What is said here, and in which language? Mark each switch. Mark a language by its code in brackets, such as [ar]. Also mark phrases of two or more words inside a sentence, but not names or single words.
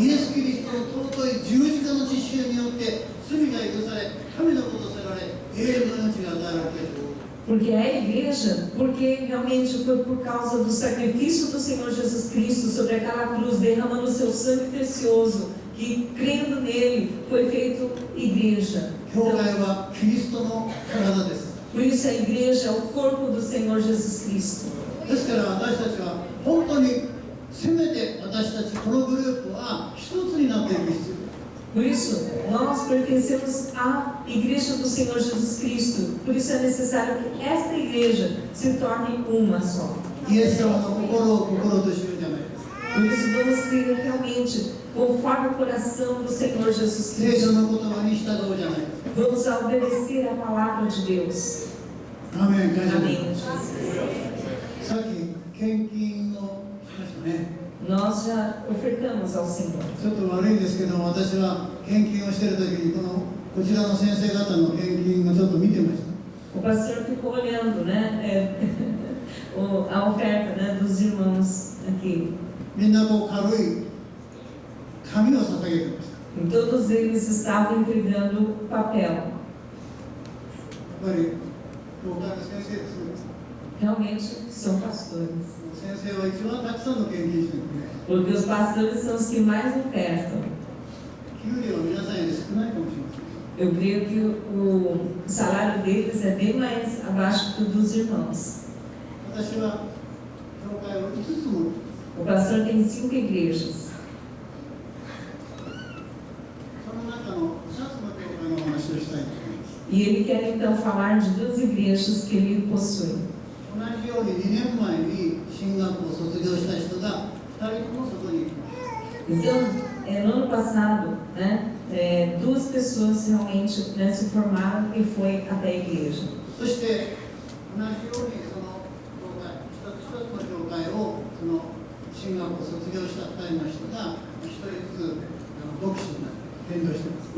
[ja] イエス・キリストの尊い十字架の実習によって罪が許され、神のことされ、永遠の命が与えられている。 [pt] Porque a igreja, porque realmente foi por causa do sacrifício do Senhor Jesus Cristo sobre aquela cruz, derramando o seu sangue precioso, que crendo nele foi feito igreja. [ja] 教会はキリストの体です。 [pt] Por isso a igreja é o corpo do Senhor Jesus Cristo. [ja] ですから私たちは本当にせめて私たちこのグループは一つになっていく必要。 [pt] Por isso, nós pertencemos à igreja do Senhor Jesus Cristo. Por isso é necessário que esta igreja se torne uma só. [ja] イエス様の心を心としようじゃないですか。 [pt] Por isso vamos ser realmente conforme o coração do Senhor Jesus [ja] 聖 [pt] Cristo. [ja] 書の言葉に従うじゃないですか。 [pt] Vamos obedecer a palavra de Deus. [ja] アーメン。感謝で [pt] Amém. [ja] す。さっき献金をしましたね。 [pt] Nós já ofertamos ao Senhor. [ja] ちょっと悪いんですけど、私は献金をしているときにこちらの先生方の献金をちょっと見てました。 [pt] O pastor ficou olhando, né, a oferta, né, dos irmãos aqui. [ja] みんなこう軽い紙を捧げてました。 [pt] E todos eles estavam entregando papel. [ja] やっぱり教会の先生ですね。 [pt] Realmente são pastores. [ja] 先生は一番たくさんの献金してるね。 [pt] Porque os pastores são os que mais ofertam. [ja] 給料は皆さんより少ないかもしれません。 [pt] Eu creio que o salário deles é bem mais abaixo que o dos irmãos. [ja] 私は教会を5つも [pt] O pastor tem 5 igrejas. [ja] その中の2つの教会のお話をしたいと思います。 [pt] E ele quer então falar de 2 igrejas que ele possui. [ja] 同じように2年前に進学校を卒業した人が2人ともそこに行きました。 [pt] Então, no ano passado, né, 2 pessoas realmente, né, se formaram e foi até a igreja. [ja] そして同じようにその教会一つ一つの教会をその進学校を卒業した2人の人が1人ずつ牧師になって伝道しています。